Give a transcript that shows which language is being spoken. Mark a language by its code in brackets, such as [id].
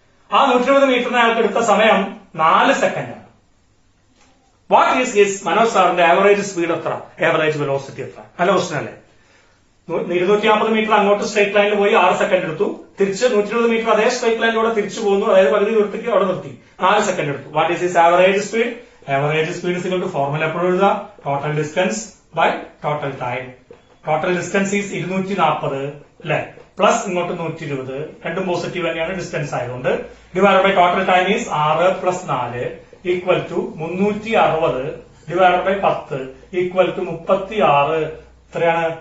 [ml] ആ 120 മീറ്ററിന് അയാൾക്ക് എടുത്ത സമയം 4 സെക്കൻഡാണ്. [en] what is his [ml] മനോജ് സാറിന്റെ ആവറേജ് സ്പീഡ് എത്ര? ആവറേജ് വെലോസിറ്റി എത്ര? നല്ല ക്വസ്റ്റൻ അല്ലേ? 250 മീറ്റർ അങ്ങോട്ട് സ്ട്രേറ്റ് ലൈനിൽ പോയി 6 സെക്കൻഡ് എടുത്തു. തിരിച്ച് 120 മീറ്റർ അതേ സ്ട്രേറ്റ് ലൈനിലൂടെ തിരിച്ചു പോകുന്നു, അതായത് പകുതി ദൂരത്തേക്ക് അവിടെ നിർത്തി, 4 സെക്കൻഡ് എടുത്തു. [en] What is his average speed? Average speed is equal to formula [ml] എപ്പോഴും എഴുതുക, [en] total distance by total time. Total distance is 240 അല്ലെ, plus ഇങ്ങോട്ട് 120, [ml] രണ്ടും പോസിറ്റീവ് തന്നെയാണ് ഡിസ്റ്റൻസ് ആയതുകൊണ്ട്, [en] Divide by total time is 6 + 4 equal to 360 divide by 10 equal to 36 എത്രയാണ്?